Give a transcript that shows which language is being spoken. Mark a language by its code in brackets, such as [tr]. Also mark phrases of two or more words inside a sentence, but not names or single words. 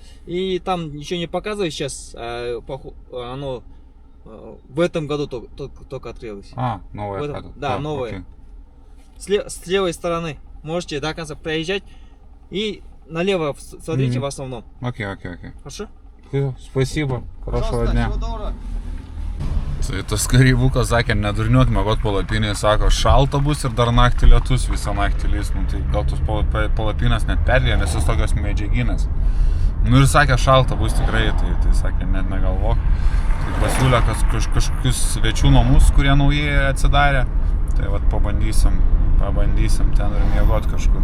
[ru] И там ничего не показывает сейчас. Оно в этом году только открылось. А, новая В этом- хата. да, новая. С левой стороны можете до конца проезжать. И налево смотрите в основном. Окей. Хорошо? Спасибо. Хорошего дня. [lt] Tai tas kareivukas sakė, nedurniuok mėgot palapinėje, sako, šalta bus ir dar naktį lietus, visą naktį lys, nu tai gal tos palapinės net perlėja, nes jis tokios medžiaginės. Nu ir sakė, šalta bus tikrai, tai sakė, net negalvok. Tai pasiūlė kažkokius svečių namus, kurie naujai atsidarė, tai vat pabandysim ten ir mėgot kažkur.